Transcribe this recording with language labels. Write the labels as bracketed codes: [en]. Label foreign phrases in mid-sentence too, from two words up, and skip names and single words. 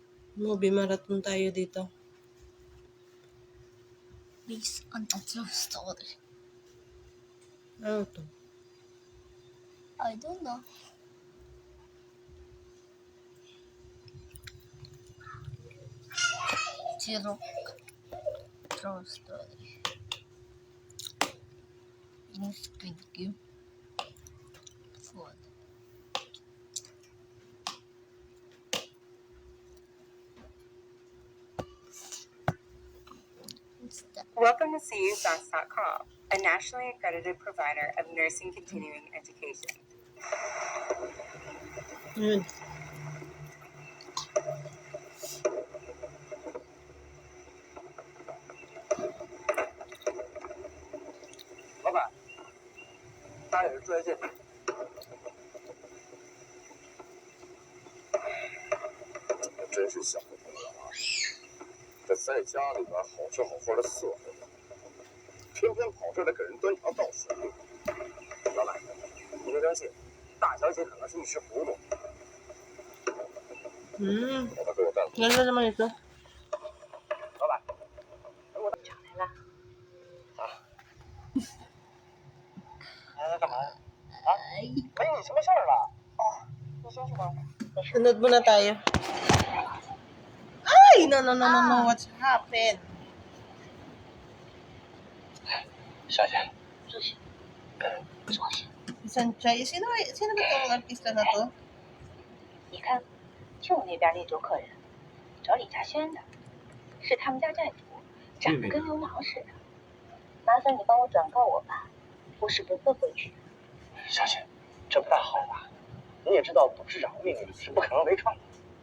[en] Movie marathon [tl] tayo dito. [en] Based on a true story. [tl] Ano to? [en] I don't know. Zero. True story. In Squid Game. Food. What's that? Welcome to CUSAS.com, a nationally accredited provider of nursing continuing education. [tl] Yun. [zh] 老板，他也是住在这里。真是想不通了啊！这在家里边好吃好喝的伺候着，偏偏跑这来给人端茶倒水。老板，你别担心，大小姐可能是一时糊涂。把他给我带回去。 [tl] Ganda naman ito. [zh] 老板，厂来了，来干嘛呀？啊？没你什么事儿了？哦，你休息吧。 [tl] Sunod muna tayo. Ay! [en] No. What's happened? [zh] 小姐， Sanchay. [tl] Sino ba itong artista na to? [zh] 你看，就那边那桌客人，找李嘉轩的，是他们家债主，长得跟流氓似的。麻烦你帮我转告我吧，我是不会回去的。小姐，这不大好吧？你也知道董事长的命令是不可能违抗的。